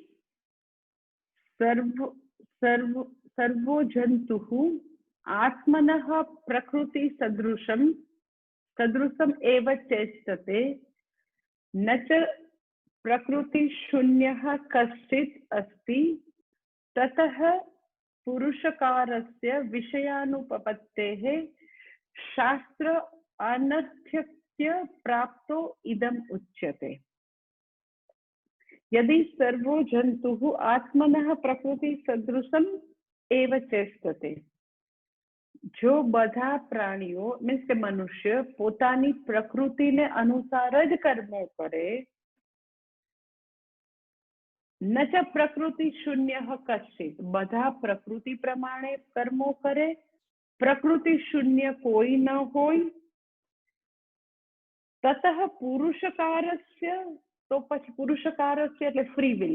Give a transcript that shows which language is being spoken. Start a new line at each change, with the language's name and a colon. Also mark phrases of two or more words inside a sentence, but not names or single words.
Sanskrit: સર્વો જંતુઃ આત્મનઃ પ્રકૃતિ સદૃશમ એવ ચેષ્ટતે ન ચ પ્રકૃતિ શૂન્યઃ કશ્ચિત અસ્તિ તતઃ પુરુષકારસ્ય વિષયાનુપપત્તેઃ શાસ્ત્ર અનર્થ્ય પ્રાપ્તો ઇદમ ઉચ્યતે. यदि सर्वो जंतुः आत्मनः प्रकृति सदृशम एव चेष्टते.
Gujarati: जो બધા પ્રાણીઓ મીન્સ કે મનુષ્ય પોતાની પ્રકૃતિને અનુસાર જ કર્મો કરે,
Sanskrit: ન ચ પ્રકૃતિ શૂન્ય કશ્ચિત,
Gujarati: બધા પ્રકૃતિ પ્રમાણે કર્મો કરે, પ્રકૃતિ શૂન્ય કોઈ ન હોય,
Sanskrit: તતઃ પુરુષકારસ્ય,
Gujarati: તો પછી પુરુષકાર છે એટલે
English: free will.